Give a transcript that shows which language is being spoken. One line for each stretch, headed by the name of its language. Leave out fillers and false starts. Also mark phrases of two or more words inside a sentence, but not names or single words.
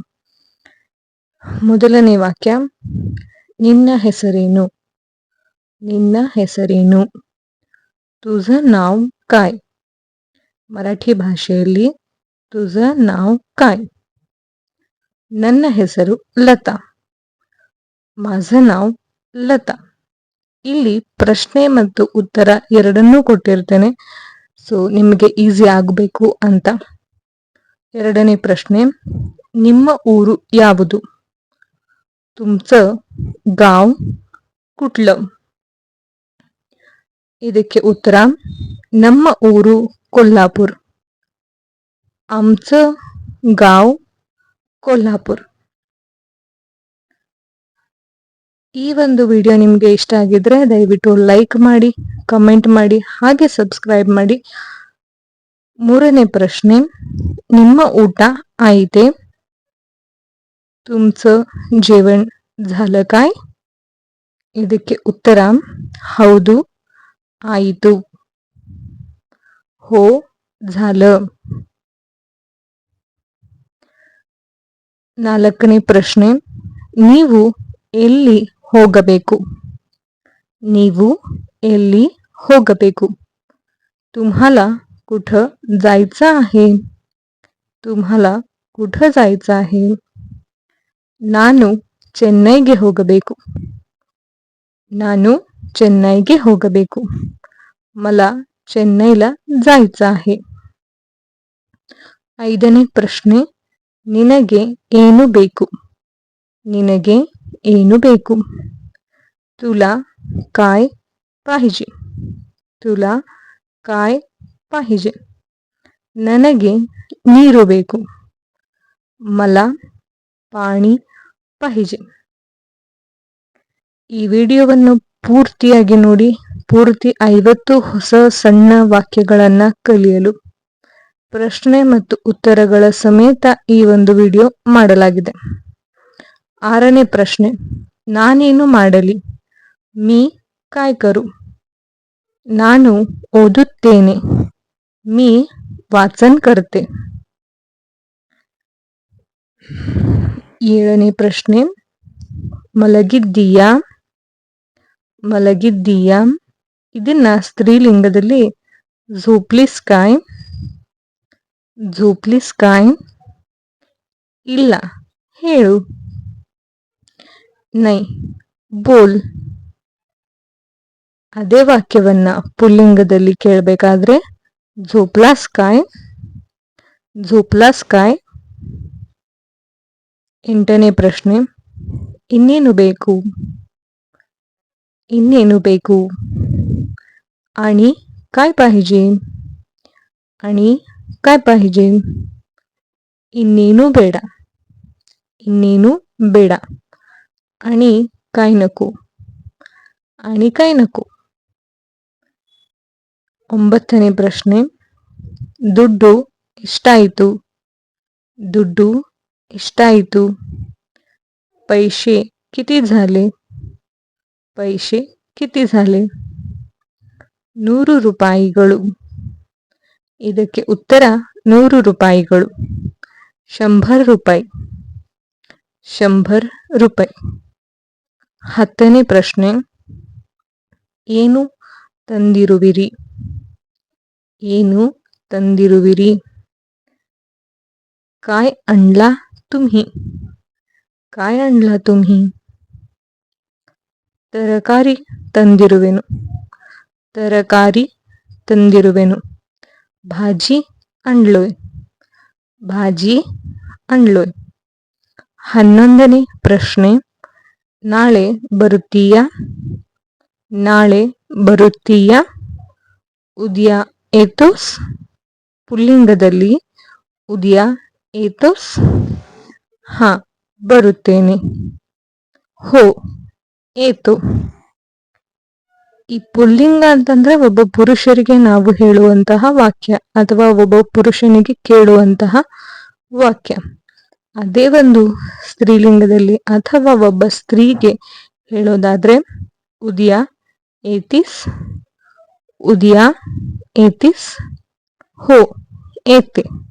Kannada: ಮೊದಲನೇ ವಾಕ್ಯ, ನಿನ್ನ ಹೆಸರೇನು? ನಿನ್ನ ಹೆಸರೇನು?
Marathi: तुझं नाव काय?
Kannada: ಮರಾಠಿ ಭಾಷೆಯಲ್ಲಿ
Marathi: तुझं नाव काय?
Kannada: ನನ್ನ ಹೆಸರು ಲತಾ.
Marathi: माझं नाव ಲತಾ.
Kannada: ಇಲ್ಲಿ ಪ್ರಶ್ನೆ ಮತ್ತು ಉತ್ತರ ಎರಡನ್ನೂ ಕೊಟ್ಟಿರ್ತೇನೆ, ಸೊ ನಿಮಗೆ ಈಸಿ ಆಗಬೇಕು ಅಂತ. ಎರಡನೇ ಪ್ರಶ್ನೆ, ನಿಮ್ಮ ಊರು ಯಾವುದು?
Marathi: तुमचं गाव कुठलं?
Kannada: ಇದಕ್ಕೆ ಉತ್ತರ, ನಮ್ಮ ಊರು ಕೊಲ್ಹಾಪುರ್.
Marathi: आमचं गाव ಕೊಲ್ಹಾಪುರ್.
Kannada: ಈ ಒಂದು ವಿಡಿಯೋ ನಿಮಗೆ ಇಷ್ಟ ಆಗಿದ್ರೆ ದಯವಿಟ್ಟು ಲೈಕ್ ಮಾಡಿ, ಕಮೆಂಟ್ ಮಾಡಿ, ಹಾಗೆ ಸಬ್ಸ್ಕ್ರೈಬ್ ಮಾಡಿ. ಮೂರನೇ ಪ್ರಶ್ನೆ, ನಿಮ್ಮ ಊಟ ಆಯಿತೆ?
Marathi: तुमचं जेवण झालं काय?
Kannada: ಇದಕ್ಕೆ ಉತ್ತರ, ಹೌದು, ಆಯಿತು.
Marathi: हो झालं.
Kannada: ನಾಲ್ಕನೇ ಪ್ರಶ್ನೆ, ನೀವು ಎಲ್ಲಿ ಹೋಗಬೇಕು? ನೀವು ಎಲ್ಲಿ ಹೋಗಬೇಕು?
Marathi: तुम्हाला कुठं जायचं आहे? तुम्हाला कुठं जायचं आहे?
Kannada: ನಾನು ಚೆನ್ನೈಗೆ ಹೋಗಬೇಕು. ನಾನು ಚೆನ್ನೈಗೆ ಹೋಗಬೇಕು.
Marathi: मला ಚೆನ್ನೈला जायचं आहे.
Kannada: ಐದನೇ ಪ್ರಶ್ನೆ, ನಿನಗೆ ಏನು ಬೇಕು? ನಿನಗೆ ಏನು ಬೇಕು?
Marathi: तुला काय पाहिजे? तुला काय पाहिजे?
Kannada: ನನಗೆ ನೀರು ಬೇಕು.
Marathi: मला पाणी पाहिजे.
Kannada: ಈ ವಿಡಿಯೋವನ್ನು ಪೂರ್ತಿಯಾಗಿ ನೋಡಿ. ಪೂರ್ತಿ 50 ಹೊಸ ಸಣ್ಣ ವಾಕ್ಯಗಳನ್ನ ಕಲಿಯಲು ಪ್ರಶ್ನೆ ಮತ್ತು ಉತ್ತರಗಳ ಸಮೇತ ಈ ಒಂದು ವಿಡಿಯೋ ಮಾಡಲಾಗಿದೆ. ಆರನೇ ಪ್ರಶ್ನೆ, ನಾನೇನು ಮಾಡಲಿ?
Marathi: मी काय करू?
Kannada: ನಾನು ಓದುತ್ತೇನೆ.
Marathi: मी वाचन करते.
Kannada: ಏಳನೇ ಪ್ರಶ್ನೆ, ಮಲಗಿದ್ದೀಯಾ? ಮಲಗಿದ್ದೀಯಾ? ಇದನ್ನ ಸ್ತ್ರೀಲಿಂಗದಲ್ಲಿ
Marathi: झोपलीस काय? झोपलीस काय?
Kannada: ಇಲ್ಲ, ಹೇಳು.
Marathi: नाही, बोल.
Kannada: ಅದೇ ವಾಕ್ಯವನ್ನ ಪುಲ್ಲಿಂಗದಲ್ಲಿ ಕೇಳಬೇಕಾದ್ರೆ
Marathi: झोपलास काय? झोपलास काय?
Kannada: ಎಂಟನೇ ಪ್ರಶ್ನೆ, ಇನ್ನೇನು ಬೇಕು? ಇನ್ನೇನು ಬೇಕು?
Marathi: आणि काय पाहिजे? आणि काय पाहिजे?
Kannada: ಇನ್ನೇನು ಬೇಡ. ಇನ್ನೇನು ಬೇಡ.
Marathi: आणि काय नको? आणि काय नको?
Kannada: ಒಂಬತ್ತನೇ ಪ್ರಶ್ನೆ, ದುಡ್ಡು ಎಷ್ಟಾಯಿತು? ದುಡ್ಡು ಎಷ್ಟಾಯಿತು?
Marathi: पैसे किती झाले? पैसे किती झाले? 100 ರೂಪಾಯಿಗಳು.
Kannada: ಇದಕ್ಕೆ ಉತ್ತರ 100 ರೂಪಾಯಿಗಳು. 100 ರೂಪಾಯಿ. 100 ರೂಪಾಯಿ. 10ನೇ ಪ್ರಶ್ನೆ, ಏನು ತಂದಿರುವಿರಿ? ಏನು ತಂದಿರುವಿರಿ?
Marathi: काय आणला तुम्ही? काय आणला तुम्ही?
Kannada: ತರಕಾರಿ ತಂದಿರುವೆನು. ತರಕಾರಿ ತಂದಿರುವೆನು.
Marathi: भाजी आणलोय. भाजी आणलोय.
Kannada: 11ನೇ ಪ್ರಶ್ನೆ, ನಾಳೆ ಬರುತ್ತೀಯಾ? ನಾಳೆ ಬರುತ್ತೀಯಾ?
Marathi: उद्या येतोस? ಪುಲ್ಲಿಂಗದಲ್ಲಿ उद्या येतोस?
Kannada: ಹಾ, ಬರುತ್ತೇನೆ.
Marathi: हो येतो.
Kannada: ಈ ಪುಲ್ಲಿಂಗ ಅಂತಂದ್ರೆ ಒಬ್ಬ ಪುರುಷರಿಗೆ ನಾವು ಹೇಳುವಂತಹ ವಾಕ್ಯ ಅಥವಾ ಒಬ್ಬ ಪುರುಷನಿಗೆ ಕೇಳುವಂತಹ ವಾಕ್ಯ. ಅದೇ ಒಂದು ಸ್ತ್ರೀಲಿಂಗದಲ್ಲಿ ಅಥವಾ ಒಬ್ಬ ಸ್ತ್ರೀಗೆ ಹೇಳೋದಾದ್ರೆ
Marathi: उद्या येतीस, उद्या येतीस, हो येते.